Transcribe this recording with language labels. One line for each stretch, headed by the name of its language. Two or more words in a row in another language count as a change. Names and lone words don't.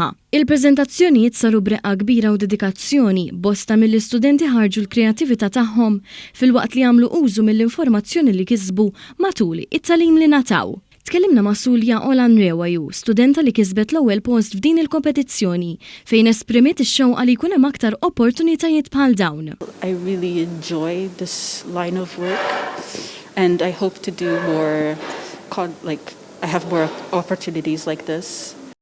Maltese: Il-preżentazzjonijiet saru b'reqqa kbira u dedikazzjoni, bosta mill-istudenti ħarġu l-kreattività tagħhom filwaqt li jagħmlu użu mill-informazzjoni li kisbu matul it-tagħlim li nataw. Tkellimna ma' Sulja Olanrewaju, studenta li kisbet l-ewwel post f'din il-kompetizzjoni fejn esprimiet ix-xewqa li jkun hemm aktar opportunitajiet bħal dawn.
English: I really enjoy this line of work and I hope to do more I have more opportunities like this.